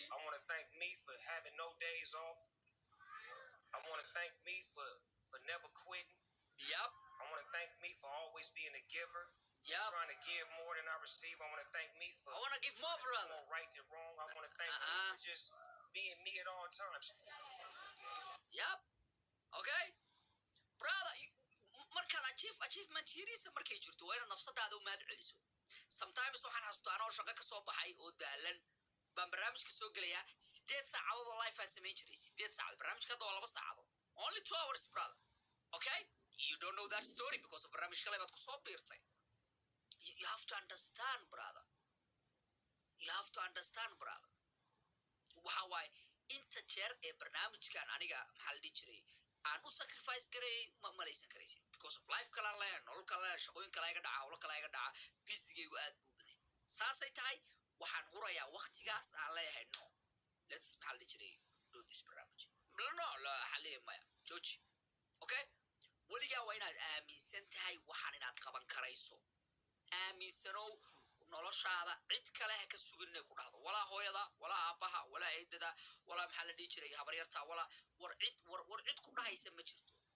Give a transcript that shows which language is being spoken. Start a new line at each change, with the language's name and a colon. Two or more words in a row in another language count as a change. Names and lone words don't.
English: I want to thank me for having no days off. I want to thank me for never quitting. Yep. I want to thank me for always being a giver. Yep. Trying to give more than I receive. I want to thank me for I want to give more, brother. Right and wrong. I want to thank me for just being me at all times. Yep. Okay? Brother,
Somali: markaad achievement yariisa markay jirto waa inaad nafsadaada u mahad celiso. Sometimes waxaan xasuustaa anoo shaqo ka soo baxay oo daalan baan barnaamijka soo gelayaa 8 saacadood oo live aan samayn jiray 8 saacadood barnaamijka hadda waa 2 saacadood
English: only 2 hours brother okay you don't know that story because of
Somali: barnaamij kale baad ku soo biirtay
English: you have to understand brother you have to understand brother
Somali: waxa waaye inta jeer ee barnaamijkan aniga maxaa la dhihi jiray aan u sacrifice garay ma malaysan karaysid
English: because of life
Somali: kala leeyahay nolol kala leeyahay shaqooyin kala iga dhaca hawlo kala iga dhaca busigaygu aad buu baday saasay tahay waxaan hurayaa waqtigaas aan leeyahay
English: no let's
Somali: maxaa la dhihi jiray
English: do this
Somali: barnaamij no la xaliya maya jooji okay weligaa waa inaad aaminsan tahay waxaan inaad qaban karayso aaminsanow noloshaada cid kale ha ka sugin inay ku dhahdo walaa hooyada walaa aabbaha walaa eedada walaa maxaa la dhihi jiray habaryarta walaa war cid ku dhahaysa ma jirto